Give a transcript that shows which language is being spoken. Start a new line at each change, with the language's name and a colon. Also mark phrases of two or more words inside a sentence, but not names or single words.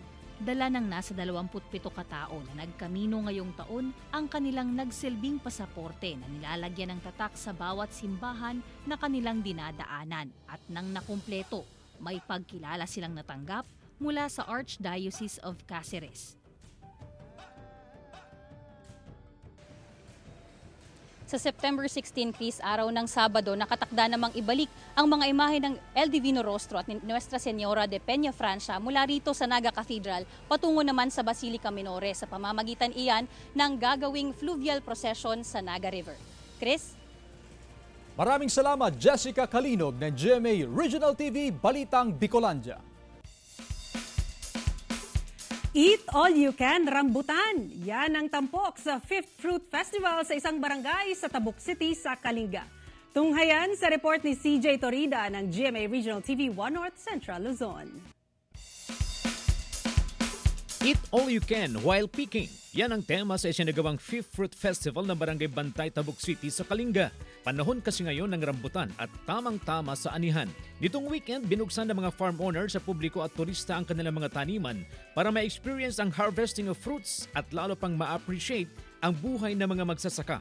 Filipino: Dala ng nasa 27 katao na nagkamino ngayong taon ang kanilang nagsilbing pasaporte na nilalagyan ng tatak sa bawat simbahan na kanilang dinadaanan at nang nakumpleto, may pagkilala silang natanggap mula sa Archdiocese of Cáceres. Sa September 16, Chris, araw ng Sabado, nakatakda namang ibalik ang mga imahe ng El Divino Rostro at Nuestra Señora de Peña Francia mula rito sa Naga Cathedral patungo naman sa Basilica Minore sa pamamagitan iyan ng gagawing
English: fluvial procession
Filipino: sa Naga River. Chris? Maraming salamat, Jessica Kalinog ng GMA Regional TV Balitang Bicolandia.
English: Eat All You Can Rambutan.
Filipino: Yan ang tampok sa 5th Fruit Festival sa isang barangay sa Tabuk City sa Kalinga. Tunghayan sa report ni CJ Torida ng GMA Regional TV 1 North Central Luzon.
English: Eat All You Can While Picking.
Filipino: Yan ang tema sa isinagawang 5th Fruit Festival ng Barangay Bantay, Tabuk City sa Kalinga. Panahon kasi ngayon ng rambutan at tamang-tama sa anihan. Nitong weekend, binuksan ng mga
English: farm owners
Filipino: sa publiko at turista ang kanilang mga taniman para ma-experience ang
English: harvesting of fruits
Filipino: at lalo pang ma-appreciate ang buhay ng mga magsasaka.